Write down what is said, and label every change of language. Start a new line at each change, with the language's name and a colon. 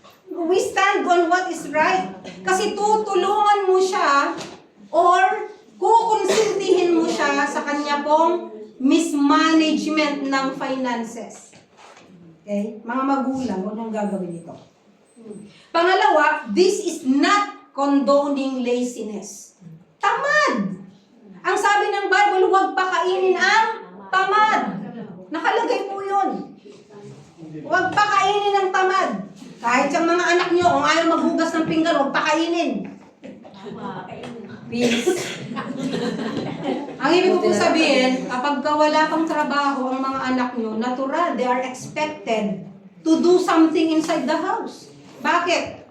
English: We stand on what is right.
Filipino: Kasi tutulungan mo siya or kukonsintihin mo siya sa kanya pong mismanagement ng finances. Okay? Mga magulang, huwag nang gagawin ito. Pangalawa,
English: this is not condoning laziness.
Filipino: Tamad! Ang sabi ng Bible, huwag pakainin ang tamad. Nakalagay po yun. Huwag pakainin ang tamad. Kahit yung mga anak nyo, kung ayaw maghugas ng pinggan, huwag pakainin. Please. Ang ibig ko sabihin, kapag wala pang trabaho ang mga anak nyo, natural,
English: they are expected to do something inside the house.
Filipino: Bakit?